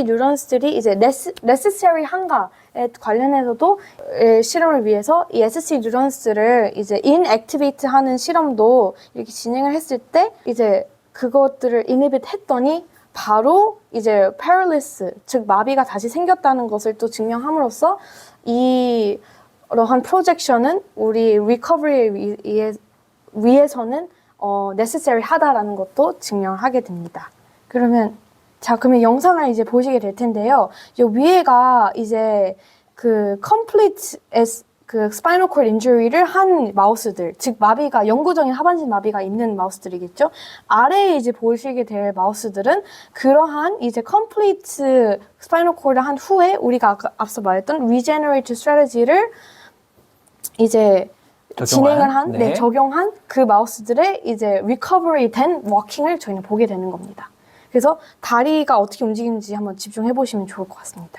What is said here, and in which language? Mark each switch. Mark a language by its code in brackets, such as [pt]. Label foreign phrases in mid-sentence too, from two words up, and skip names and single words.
[ko] 뉴런스들이 이제 necessary 한가에 관련해서도 실험을 위해서 이 SC 뉴런스를 이제 inactivate 하는 실험도 이렇게 진행을 했을 때 이제 그것들을 inhibit 했더니 바로 이제 paralysis, 즉 마비가 다시 생겼다는 것을 또 증명함으로써 이러한 프로젝션은 우리 recovery에 위해서는 necessary 하다라는 것도 증명하게 됩니다. 그러면 영상을 이제 보시게 될 텐데요. 이 위에가 이제 그 complete 그 [en] spinal cord injury [ko] 를 한 마우스들, 즉 마비가 영구적인 하반신 마비가 있는 마우스들이겠죠. 아래에 이제 보시게 될 마우스들은 그러한 이제 [en] complete spinal cord [ko] 를 한 후에 우리가 앞서 말했던 [en] regenerative strategy [ko] 를 이제 진행을 한, 네. 적용한 그 마우스들의 이제 recovery 된 워킹을 저희는 보게 되는 겁니다. 그래서 다리가 어떻게 움직이는지 한번 집중해 보시면 좋을 것 같습니다.